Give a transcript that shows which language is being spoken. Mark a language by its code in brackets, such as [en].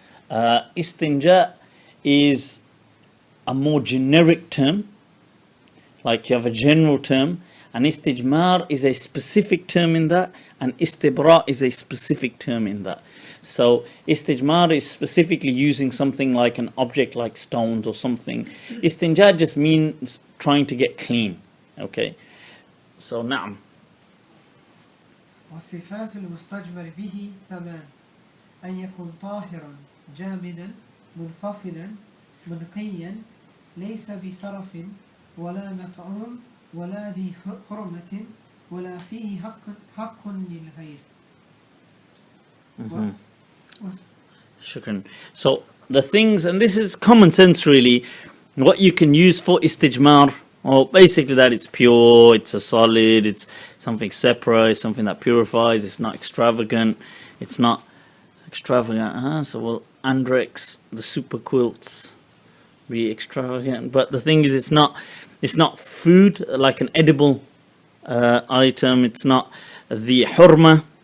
[en] Istinja is a more generic term, like you have a general term, and istijmar is a specific term in that, and istibra is a specific term in that. So istijmar is specifically using something like an object like stones or something. Istinja just means trying to get clean. Okay, so na'am. [ar] وصفات المستجمر به ثمان أن يكون طاهرا جامدا منفصلا منقيا ليس بسرف ولا مطعوم ولا ذي حرمة ولا فيه حق للغير. Shukran. [en] So the things, and this is common sense really, what you can use for istijmar, or basically that it's pure, it's a solid, it's something separate, it's something that purifies, it's not extravagant, it's not extravagant, so well, Andrex, the super quilts, be extravagant, but the thing is it's not food, like an edible item, it's not the hurma,